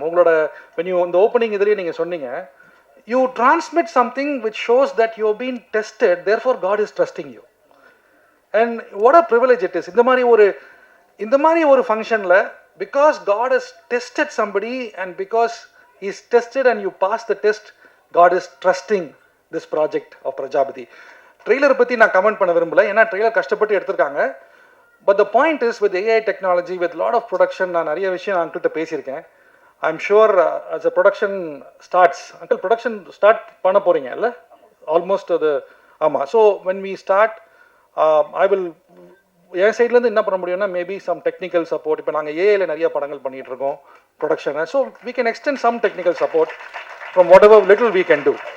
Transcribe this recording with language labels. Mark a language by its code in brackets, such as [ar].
[ta] ungaloda [en] when you in the opening [ta] idhile neenga sonneenga, [en] you transmit something which shows that you have been tested, therefore God is trusting you. And what a privilege it is. [ta] இந்த மாதிரி ஒரு ஃபங்க்ஷன்ல, [en] because God has tested somebody and because he is tested and you pass the test, God is trusting this project of Prajapati. [ta] Trailer பற்றி நான் comment பண்ண விரும்பல, ஏன்னா trailer கஷ்டப்பட்டு எடுத்திருக்காங்க. [en] but the point is, with AI technology, with lot of production, [ta] நான் நிறைய விஷயம் அங்கிள்கிட்ட பேசியிருக்கேன். [en] I am sure as a production starts, [ta] uncle production start பண்ண போகிறீங்க இல்லை? [en] almost [ta] அது ஆமாம். [en] so when we start, I will [ta] என் சைட்லேருந்து என்ன பண்ண முடியும்னா, [en] Maybe some technical support. [ta] இப்போ நாங்கள் ஏஐல நிறைய படங்கள் பண்ணிகிட்டு இருக்கோம் ப்ரொடக்ஷனை. [en] So we can extend some technical support from whatever little we can do.